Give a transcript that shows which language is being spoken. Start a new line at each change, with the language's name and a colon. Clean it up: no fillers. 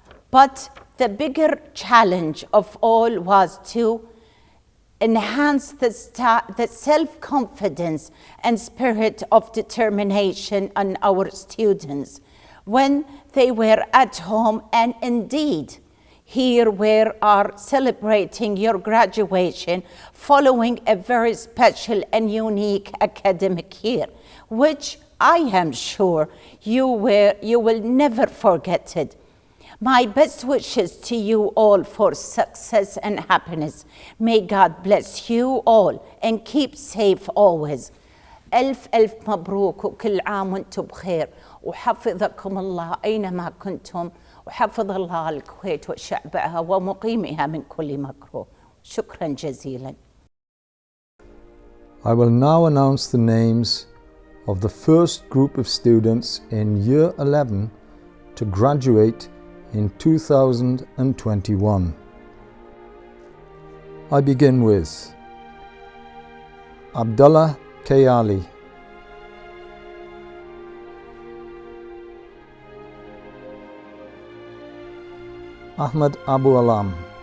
English: But the bigger challenge of all was to enhance the self-confidence and spirit of determination in our students when they were at home, and indeed here we are celebrating your graduation following a very special and unique academic year, which I am sure you will never forget it. My best wishes to you all for success and happiness. May God bless you all and keep safe always.
Arabic: ألف مبروك وكل عام وانتم بخير، وحفظكم الله أينما كنتم، وحفظ الله الكويت وشعبها ومقيمها من كل مكروه. شكرا جزيلا.
English: I will now announce the names of the first group of students in Year 11 to graduate in 2021. I begin with Abdullah Kayali, Ahmed Abu Alam,